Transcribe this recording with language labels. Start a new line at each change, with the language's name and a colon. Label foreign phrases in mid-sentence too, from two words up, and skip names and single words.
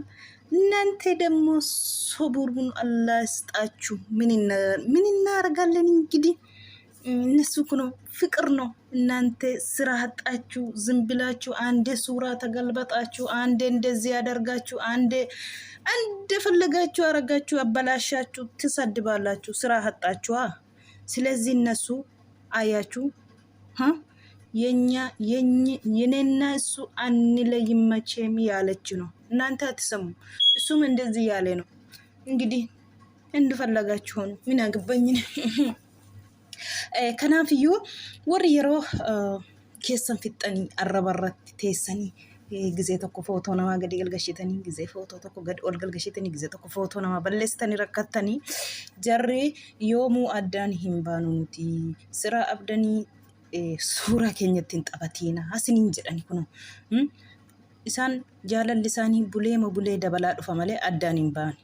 Amharic: እናንተ ደግሞ ሶብሩን አላህ ይስጣችሁ። ምን እናደርጋለን እንግዲህ እነሱ ነው ፍቅር ነው። እናንተ ስራ አጣችሁ ዝም ብላችሁ አንዴ ሱራ ተገልበጣችሁ፣ አንዴ እንደዚህ ያደርጋችሁ፣ አንዴ ፈለጋችሁ አረጋችሁ፣ አበላሻችሁ፣ ትሰድባላችሁ። ስራ አጣችሁ። ስለዚህ እነሱ አያችሁ የኔና እሱ አንለይም መቼም ያለች ነው። እናንተ አትሰሙ። እሱም እንደዚህ ያለ ነው። እንግዲህ እንደፈለጋችሁ ሆኑ። ምን አገባኝ
Oromo: ነው። kanaafiyyu warri yeroo keessan fixxanii arrabarratti teessanii ጊዜ tokko footoo namaa gadi galgashitanii ጊዜ footoo tokko gadi ol galgashitanii ጊዜ tokko footoo namaa balleessitanii rakkatanii jarri yoomuu addaan hin baanu nuti sira abdanii suuraa keenyatti hin xabatiina hasiniin jedhani kun isaan jaalalli isaanii bulee dabalaa dhufa malee addaan hin baanu.